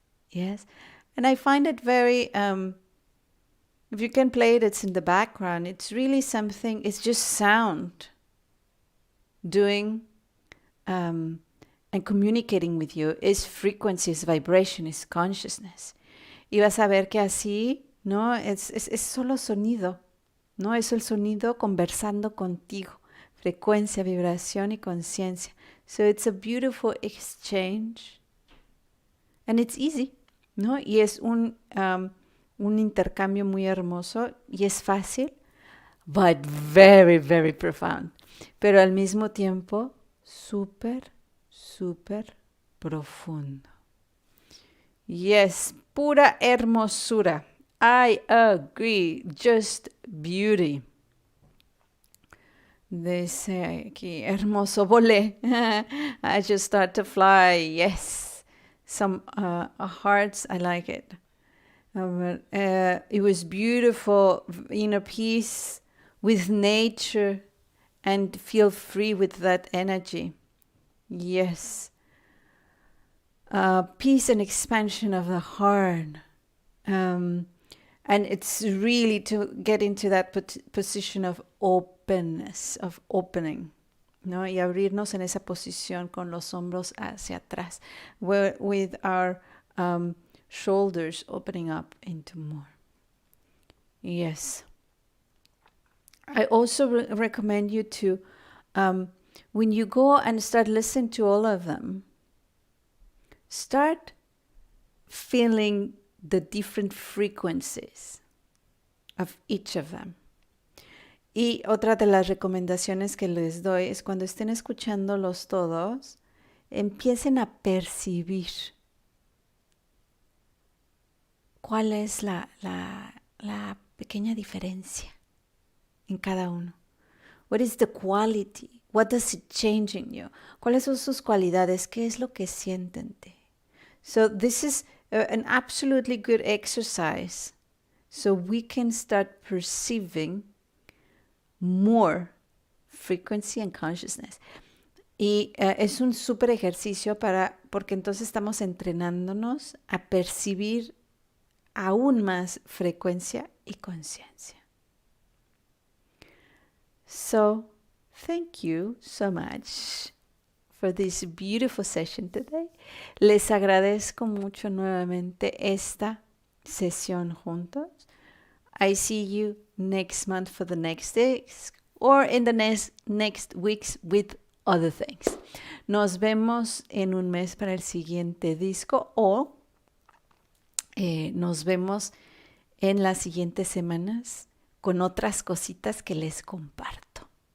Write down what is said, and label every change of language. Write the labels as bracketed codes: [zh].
[en] Yes, and I find it very, if you can play it, it's in the background. It's really something, it's just sound doing and communicating with you. Is frequency, is vibration, is consciousness. [es] Y vas a ver que así, ¿no? Es solo sonido, ¿no? Es el sonido conversando contigo. Frecuencia, vibración y conciencia. [en] So it's a beautiful exchange. And it's easy, ¿no? [es] Y es un intercambio muy hermoso y es fácil, [en] but very, very profound. [es] Pero al mismo tiempo, súper, súper profundo. [en] Yes, [es] pura hermosura. [en] I agree, just beauty. [es] Dice aquí, hermoso volé. [en] I just start to fly, yes. Some hearts, I like it. It was beautiful, inner peace with nature and feel free with that energy. Yes. Peace and expansion of the heart. And it's really to get into that position of openness, of opening. [es] ¿No? Y abrirnos en esa posición con los hombros hacia atrás, [en] with our shoulders opening up into more. Yes. I also recommend you to, when you go and start listening to all of them, start feeling the different frequencies of each of them. [es] Y otra de las recomendaciones que les doy es cuando estén escuchándolos todos, empiecen a percibir cuál es la pequeña diferencia en cada uno. [en] What is the quality? What does it change in you? [es] ¿Cuáles son sus cualidades? ¿Qué es lo que sienten? [en] So this is an absolutely good exercise so we can start perceiving more frequency and consciousness. [es] Y es un súper ejercicio porque entonces estamos entrenándonos a percibir aún más frecuencia y conciencia. [en] So, thank you so much for this beautiful session today. [es] Les agradezco mucho nuevamente esta sesión juntos. [en] I see you next month for the next days or in the next weeks with other things. [es] Nos vemos en un mes para el siguiente disco o nos vemos en las siguientes semanas con otras cositas que les comparto.